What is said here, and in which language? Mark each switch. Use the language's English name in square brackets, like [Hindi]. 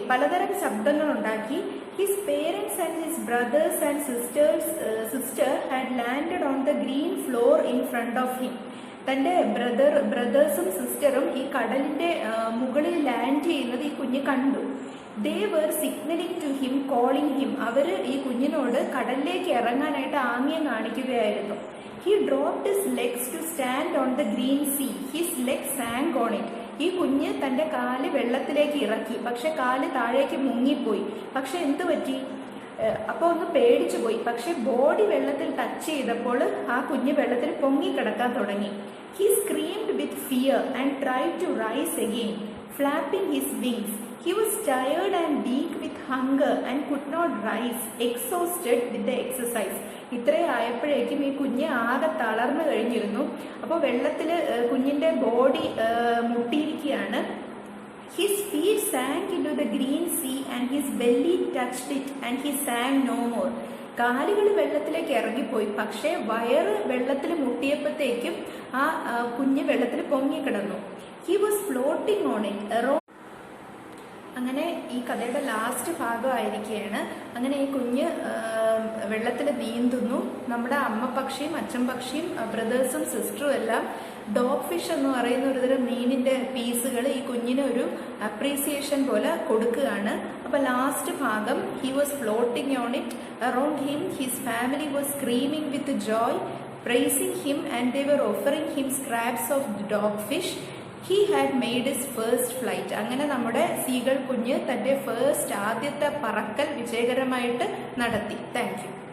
[Malayalam] പലതരം ശബ്ദങ്ങൾ ഉണ്ടാക്കി. [English] His parents and his brothers and sister had landed on the green floor in front of him. [Malayalam] തൻ്റെ ബ്രദേഴ്സും സിസ്റ്ററും ഈ കടലിന്റെ മുകളിൽ ലാൻഡ് ചെയ്യുന്നത് ഈ കുഞ്ഞ് കണ്ടു. [English] They were signaling to him, calling him. [Malayalam] അവർ ഈ കുഞ്ഞിനോട് കടലിലേക്ക് ഇറങ്ങാനായിട്ട് ആംഗ്യം കാണിക്കുകയായിരുന്നു. [English] He dropped his legs to stand on the green sea. His legs sank on it. [Malayalam] ഈ കുഞ്ഞ് തൻ്റെ കാല് വെള്ളത്തിലേക്ക് ഇറക്കി, പക്ഷെ കാല് താഴേക്ക് മുങ്ങിപ്പോയി. പക്ഷെ എന്തു പറ്റി? അപ്പോൾ ഒന്ന് പേടിച്ചു പോയി. പക്ഷെ ബോഡി വെള്ളത്തിൽ ടച്ച് ചെയ്തപ്പോൾ ആ കുഞ്ഞ് വെള്ളത്തിൽ പൊങ്ങിക്കിടക്കാൻ തുടങ്ങി. [English] He screamed with fear and tried to rise again, flapping his wings. He was tired and weak with hunger and could not rise, exhausted with the exercise. [Malayalam] ഇത്രയായപ്പോഴേക്കും ഈ കുഞ്ഞ് ആകെ തളർന്നു കഴിഞ്ഞിരുന്നു. അപ്പോൾ വെള്ളത്തിൽ കുഞ്ഞിൻ്റെ body മുട്ടിയിരിക്കുകയാണ്. [English] His feet sank into the green sea and his belly touched it and he sank no more. [Malayalam] കാലുകൾ വെള്ളത്തിലേക്ക് ഇറങ്ങിപ്പോയി, പക്ഷേ വയറ് വെള്ളത്തിൽ മുട്ടിയപ്പോഴത്തേക്കും ആ കുഞ്ഞ് വെള്ളത്തിൽ പൊങ്ങിക്കിടന്നു. [English] He was floating on it around. [Malayalam] അങ്ങനെ ഈ കഥയുടെ ലാസ്റ്റ് ഭാഗമായിരിക്കുകയാണ്. അങ്ങനെ ഈ കുഞ്ഞ് വെള്ളത്തിൽ നീന്തുന്നു. നമ്മുടെ അമ്മ പക്ഷിയും അച്ഛൻ പക്ഷിയും ബ്രദേഴ്സും സിസ്റ്ററും എല്ലാം ഡോഗ് ഫിഷ് എന്ന് പറയുന്ന ഒരുതരം മീനിന്റെ പീസുകൾ ഈ കുഞ്ഞിന് ഒരു അപ്രീസിയേഷൻ പോലെ കൊടുക്കുകയാണ്. അപ്പൊ ലാസ്റ്റ് ഭാഗം, [English] He was floating on it, around him his family was screaming with joy, praising him and they were offering him scraps of dogfish. He had made his first flight. [Malayalam] അങ്ങനെ നമ്മുടെ seagull കുഞ്ഞ് തന്റെ ആദ്യത്തെ പറക്കൽ വിജയകരമായിട്ട് നടത്തി. Thank you.